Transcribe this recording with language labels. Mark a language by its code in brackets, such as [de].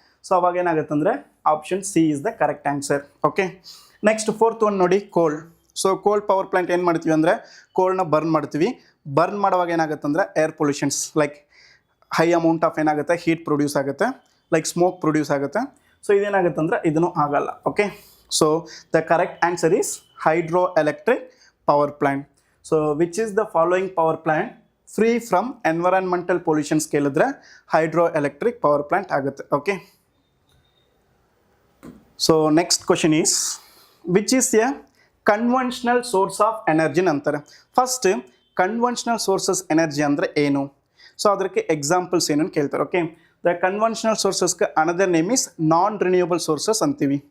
[kn] So ಅವಾಗ ಏನಾಗುತ್ತಂದರೆ [en] Option C is the correct answer. Okay, next 4th one ನೋಡಿ, coal. [kn] So ಕೋಲ್ ಪವರ್ ಪ್ಲ್ಯಾಂಟ್ ಏನು ಮಾಡ್ತೀವಿ ಅಂದರೆ ಕೋಲ್ನ ಬರ್ನ್ ಮಾಡ್ತೀವಿ. ಬರ್ನ್ ಮಾಡುವಾಗ ಏನಾಗುತ್ತಂದರೆ air pollutions like high amount of ಏನಾಗುತ್ತೆ ಹೀಟ್ ಪ್ರೊಡ್ಯೂಸ್ ಆಗುತ್ತೆ, ಲೈಕ್ ಸ್ಮೋಕ್ ಪ್ರೊಡ್ಯೂಸ್ ಆಗುತ್ತೆ. ಸೊ ಇದೇನಾಗುತ್ತೆ ಅಂದರೆ ಇದನ್ನು ಆಗಲ್ಲ. [en] Okay, so the correct answer is hydroelectric power plant. So which is the following power plant free from environmental pollutions ಕೇಳಿದ್ರೆ hydroelectric power plant ಆಗುತ್ತೆ. Okay, so next question is which is a conventional source of energy ಅಂತಾರೆ. [kn] First conventional sources energy ಅಂದರೆ ಏನು, so ಅದಕ್ಕೆ examples ಏನು ಕೇಳ್ತಾರೆ. [en] Okay, the conventional ಸೋರ್ಸಸ್ಗೆ another name is non renewable sources ಅಂತೀವಿ.